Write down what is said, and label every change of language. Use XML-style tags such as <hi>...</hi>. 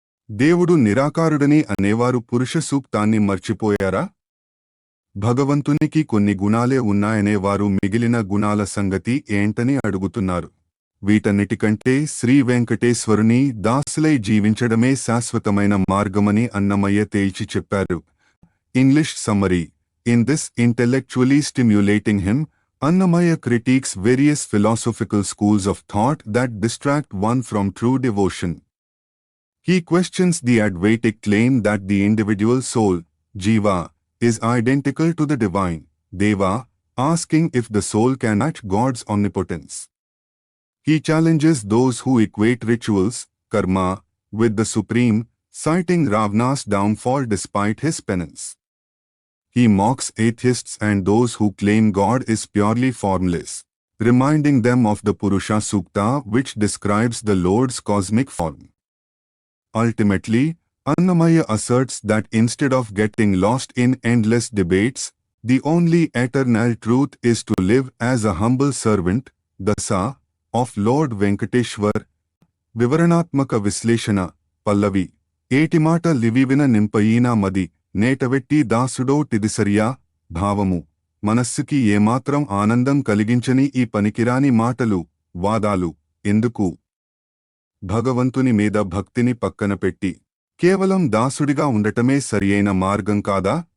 <te>దేవుడు నిరాకారుడని అనేవారు పురుష సూక్తాన్ని మర్చిపోయారా? భగవంతునికి కొన్ని గుణాలే ఉన్నాయనేవారు మిగిలిన గుణాల సంగతి ఏంటని అడుగుతున్నారు. వీటన్నిటికంటే శ్రీ వెంకటేశ్వరుని దాసులై జీవించడమే శాశ్వతమైన మార్గమని అన్నమయ్య తేల్చి చెప్పారు.</te> <en>English summary: in this intellectually stimulating hymn, Annamaya critiques various philosophical schools of thought that distract one from true devotion. He questions the Advaitic claim that the individual soul, Jiva, is identical to the divine, Deva, asking if the soul can match God's omnipotence. He challenges those who equate rituals, karma, with the supreme, citing Ravana's downfall despite his penance. He mocks atheists and those who claim God is purely formless, reminding them of the Purusha Sukta which describes the Lord's cosmic form. Ultimately, Annamaya asserts that instead of getting lost in endless debates, the only eternal truth is to live as a humble servant, Dasa, of Lord Venkateshwar.</en> <te>Vivaranatmaka Visleshana, Pallavi. ఏటిమాట లివివిన నింపయీనా మది నేటవెట్టి దాసుడో టిదిసరియా. భావము: మనస్సుకి ఏమాత్రం ఆనందం కలిగించని ఈ పనికిరాని మాటలు, వాదాలు ఎందుకు? భగవంతుని మీద భక్తిని పక్కన పెట్టి కేవలం దాసుడిగా ఉండటమే సరియైన మార్గం కాదా?</te>